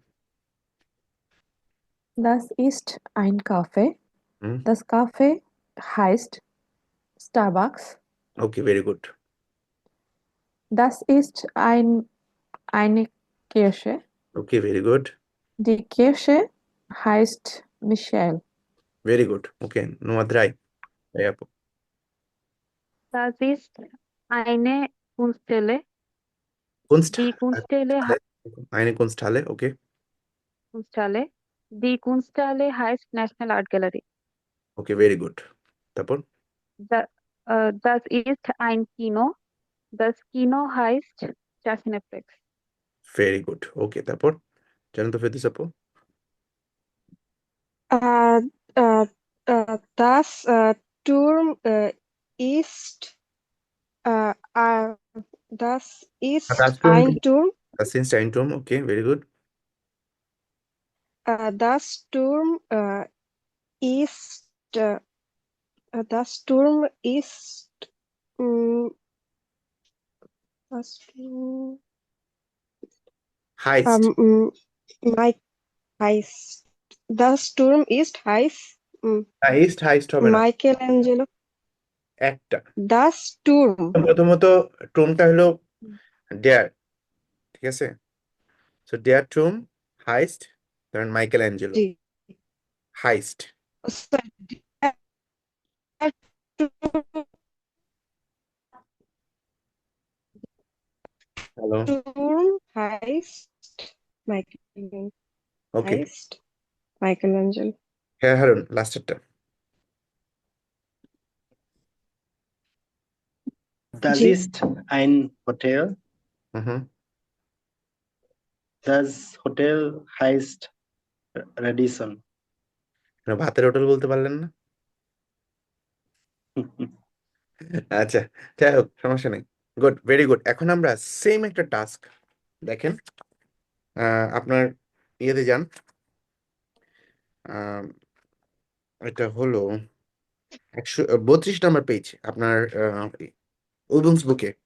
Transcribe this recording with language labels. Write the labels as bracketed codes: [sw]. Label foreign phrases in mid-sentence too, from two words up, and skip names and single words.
[de] Das ist ein Kaffee. [bn] হুম, [de] Das Kaffee heißt Starbucks. [en] okay, very good. [de] Das ist eine Kirche. [en] okay, very good, [de] Die Kirche heißt Michel. [en] very good. okay, নোয়াদ রাই, রাই আপু। [de] Das ist eine Kunststelle. কুনস্ট Die Kunststelle, eine Kunsthalle, ওকে, Kunsthalle. Die Kunsthalle heißt National Art Gallery. [en] okay, very good. তারপর [de] Das ist ein Kino. Das Kino heißt Cineplex. [en] very good, okay, [bn] তারপর জানাতো ফেরদৌস আপু। [de] Äh, äh, das Turm ist äh, das ist Das Turm, ein Turm. das ist ein Turm, [en] okay, very good. [de] Das Turm ist das Turm ist das Turm Heißt, Mike heißt das Turm ist heiß [bn] heißt হবে না, Michelangelo একটা। [de] das Turm [bn] প্রথমত টুমটা হলো ডেয়ার, ঠিক আছে? [de] so der Turm heißt, ধরেন মাইকেল অ্যাঞ্জেলো [bn] জি [de] হাইস্ট। sorry, der [bn] হ্যালো, [de] Turm heißt Michelangelo [bn] ওকে, [de] heißt Michelangelo [bn] হ্যাঁ হারুন লাস্টেরটা। [de] Das [bn] জি [de] ist ein Hotel. [bn] হুম, [de] Das Hotel heißt Radisson. [bn] ভাতের হোটেল বলতে পারলেন না? আচ্ছা, যাই হোক, সমস্যা নেই। [en] good, very good. [bn] এখন আমরা সেম একটা টাস্ক দেখেন, আপনার ইয়েতে যান, এটা হলো 132 নাম্বার পেজ আপনার উইবুন্স বুকে।